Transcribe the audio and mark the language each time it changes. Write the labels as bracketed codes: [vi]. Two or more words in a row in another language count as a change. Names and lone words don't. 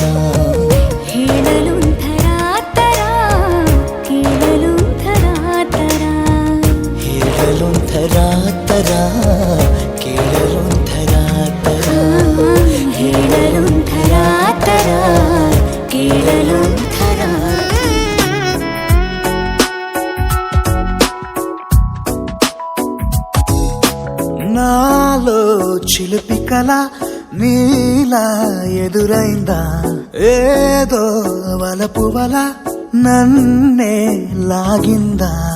[kn] ಹೇಳಲೊಂಥರ ತರ ಕೇಳಲೊಂಥರ ತರ ಹೇಳಲೊಂಥರ ತರ ಕೇಳಲೊಂಥರ ತರ ಹೇಳಲೊಂಥರ ತರ ಕೇಳಲೊಂಥರ [te] నాలో చిలిపి కల నీల ఎదురైందా ఏదో వలపు వల నన్నే లాగిందా